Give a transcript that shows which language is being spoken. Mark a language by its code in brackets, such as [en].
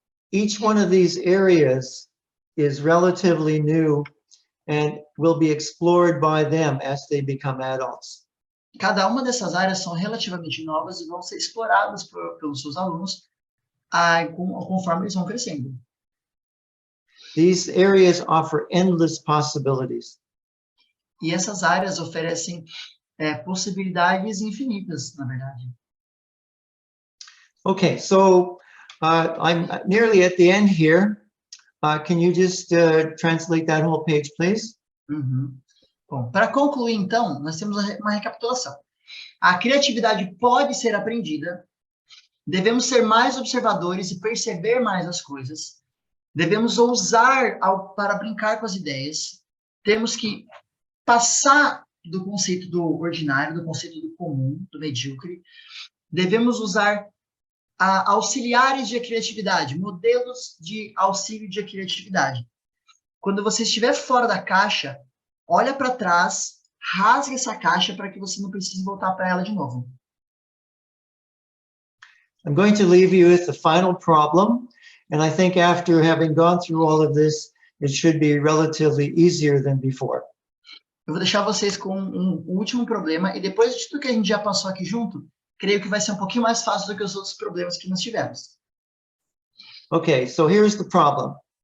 [en] Each one of these areas is relatively new and will be explored by them as they become adults. [pt] Cada uma dessas áreas são relativamente novas e vão ser exploradas pelos seus alunos conforme eles vão crescendo. [en] These areas offer endless possibilities. [pt] E essas áreas oferecem possibilidades infinitas, na verdade. [en] Okay, so I'm nearly at the end here. Can you just translate that whole page, please? [pt] Bom, para concluir, então, nós temos uma recapitulação. A criatividade pode ser aprendida, devemos ser mais observadores e perceber mais as coisas, devemos ousar para brincar com as ideias, temos que passar do conceito do ordinário, do conceito do comum, do medíocre, devemos usar auxiliares de criatividade, modelos de auxílio de criatividade. Quando você estiver fora da caixa, olha para trás, rasgue essa caixa para que você não precise voltar para ela de novo. [en] I'm going to leave you with the final problem, and I think after having gone through all of this, it should be relatively easier than before. [pt] Eu vou deixar vocês com um último problema, e depois de tudo que a gente já passou aqui junto, creio que vai ser um pouquinho mais fácil do que os outros problemas que nós tivemos. [en] Okay, so here's the problem.